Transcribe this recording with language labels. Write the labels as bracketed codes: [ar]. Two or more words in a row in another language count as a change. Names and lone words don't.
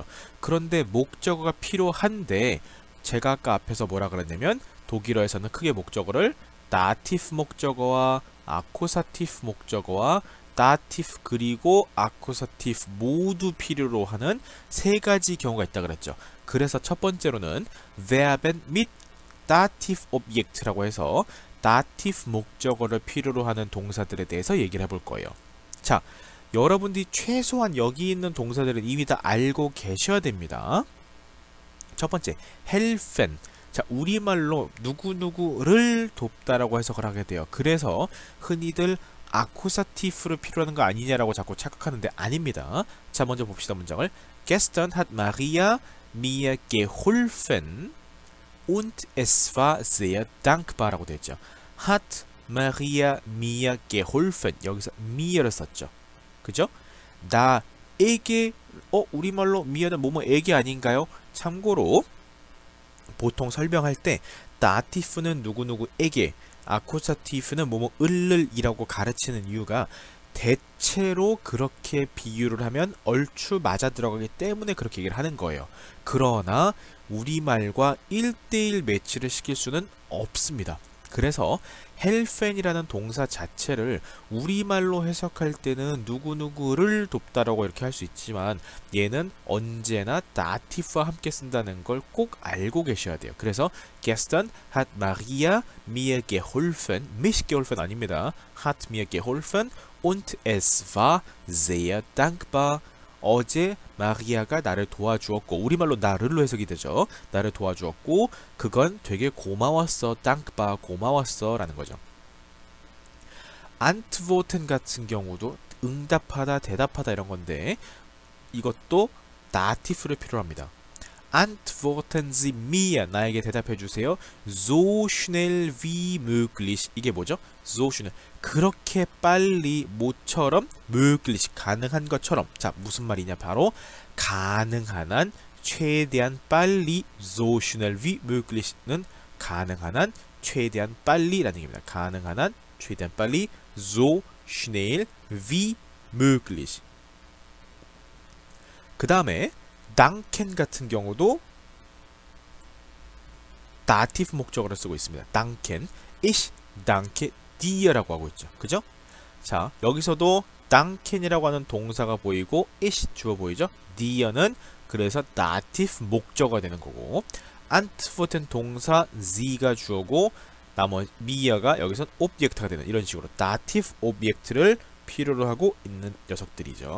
[ko] 그런데 목적어가 필요한데 제가 아까 앞에서 뭐라 그랬냐면 독일어에서는 크게 목적어를 다티프 목적어와 아쿠사티프 목적어와 다티프 그리고 아쿠사티프 모두 필요로 하는 세 가지 경우가 있다 그랬죠. 그래서 첫 번째로는 [de] verben mit dativ Objekt [ko] 라고 해서 다티프 목적어를 필요로 하는 동사들에 대해서 얘기를 해볼 거예요. 자, 여러분들이 최소한 여기 있는 동사들은 이미 다 알고 계셔야 됩니다. 첫 번째, helfen. 자, 우리말로 누구누구를 돕다라고 해석을 하게 돼요. 그래서 흔히들 아쿠사티프를 필요하는 거 아니냐라고 자꾸 착각하는데 아닙니다. 자, 먼저 봅시다, 문장을. [de] Gestern hat Maria mir geholfen und es war sehr dankbar [ko] 라고 되어 있죠. [de] hat Maria mir geholfen. [ko] 여기서 mir를 썼죠. 그죠? 나에게, 우리말로 mir는 뭐뭐에게 아닌가요? 참고로 보통 설명할 때 다티프는 누구누구에게, 아쿠사티프는 뭐뭐을을이라고 가르치는 이유가 대체로 그렇게 비유를 하면 얼추 맞아 들어가기 때문에 그렇게 얘기를 하는 거예요. 그러나 우리말과 1대1 매치를 시킬 수는 없습니다. 그래서 helfen이라는 동사 자체를 우리말로 해석할 때는 누구누구를 돕다라고 이렇게 할 수 있지만 얘는 언제나 다티프와 함께 쓴다는 걸 꼭 알고 계셔야 돼요. [de] 그래서 gestern hat Maria mir geholfen, mich geholfen 아닙니다. hat mir geholfen und es war sehr dankbar. [ko] 어제 마리아가 나를 도와주었고, 우리말로 나를로 해석이 되죠. 나를 도와주었고 그건 되게 고마웠어. 땅바 고마웠어 라는 거죠. antworten 같은 경우도 응답하다 대답하다 이런 건데 이것도 다티프를 필요로 합니다. [de] antworten Sie mir [ko] 나에게 대답해 주세요. [de] so schnell wie möglich [ko] 이게 뭐죠? [de] so schnell [ko] 그렇게 빨리 모처럼 möglich 가능한 것처럼. 자 무슨 말이냐 바로 가능한 한 최대한 빨리 [de] so schnell wie möglich [ko] 는 가능한 한 최대한 빨리라는 얘기입니다. 가능한 한 최대한 빨리 [de] so schnell wie möglich. [ko] 그 다음에 danken 같은 경우도 다티프 목적어를 쓰고 있습니다. [de] danken, ich danke dir라고 [ko] 하고 있죠. 그죠? 자, 여기서도 danken이라고 하는 동사가 보이고 ich 주어 보이죠? dir는 그래서 다티프 목적어가 되는 거고 antworten 동사 Sie가 주어고 나머지 mir가 여기서 오브젝트가 되는 이런 식으로 다티프 오브젝트를 필요로 하고 있는 녀석들이죠.